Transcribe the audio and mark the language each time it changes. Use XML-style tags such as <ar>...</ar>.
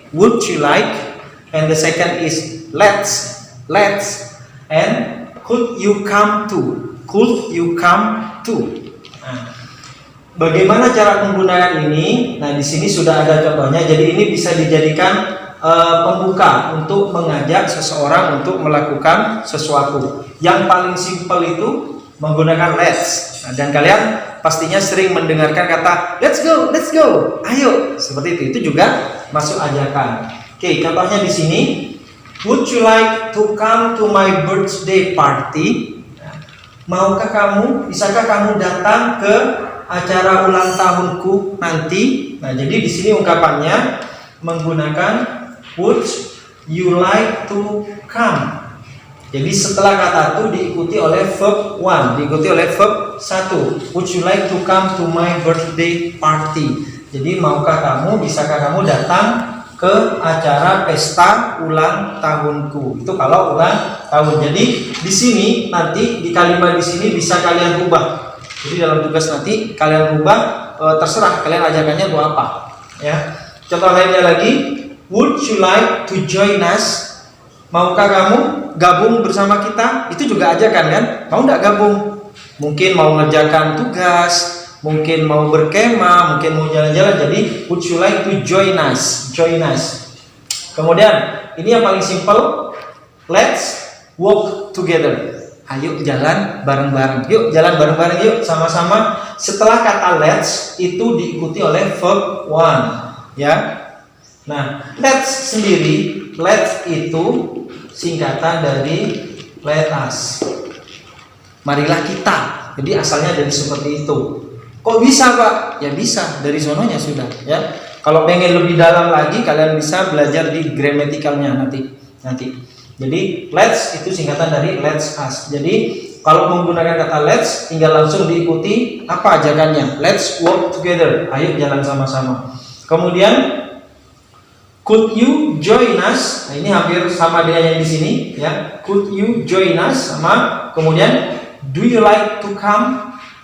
<en>Would you like, and the second is let's, and could you come to.</en> <id>Nah, bagaimana cara menggunakan ini? Nah, di sini sudah ada contohnya. Jadi ini bisa dijadikan pembuka untuk mengajak seseorang untuk melakukan sesuatu. Yang paling simpel itu menggunakan let's. Nah, dan kalian pastinya sering mendengarkan kata</id> <en>let's go,</en> <id>ayo. Seperti itu. Itu juga masuk ajakan. Oke, contohnya di sini,</id> <en>would you like to come to my birthday party?</en> <id>Nah, maukah kamu, bisakah kamu datang ke acara ulang tahunku nanti? Nah, jadi di sini ungkapannya menggunakan</id> <en>would you like to come.</en> <id>Jadi setelah kata to diikuti oleh verb 1, diikuti oleh verb 1.</id> <en>Would you like to come to my birthday party?</en> <id>Jadi maukah kamu, bisakah kamu datang ke acara pesta ulang tahunku? Itu kalau ulang tahun. Jadi di sini nanti di kalimat di sini bisa kalian rubah. Jadi dalam tugas nanti kalian rubah, terserah kalian ajakannya buat apa, ya. Contoh lainnya lagi,</id> <en>would you like to join us?</en> <id>Maukah kamu gabung bersama kita? Itu juga ajakan kan? Mau nggak gabung? Mungkin mau ngerjakan tugas, mungkin mau berkemah, mungkin mau jalan-jalan.</id> <en>Jadi would you like to join us?</en> <id>Kemudian ini yang paling simple,</id> <en>let's walk together.</en> <id>Ayo jalan bareng-bareng. Yuk jalan bareng-bareng yuk sama-sama. Setelah kata let's itu diikuti oleh verb 1, ya. Nah, let's sendiri, let's itu singkatan dari let us. Marilah kita. Jadi asalnya dari seperti itu. Kok bisa, Pak? Ya bisa, dari sononya sudah, ya. Kalau pengen lebih dalam lagi kalian bisa belajar di gramatikalnya nanti. Jadi let's itu singkatan dari let's us. Jadi kalau menggunakan kata let's tinggal langsung diikuti apa ajakannya?</id> <en>Let's walk together.</en> <id>Ayo jalan sama-sama.</id> <en>Kemudian could you join us?</en> <id>Nah, ini hampir sama dengan yang di sini, ya.</id> <en>Could you join us? Sama. Kemudian do you like to come?</en>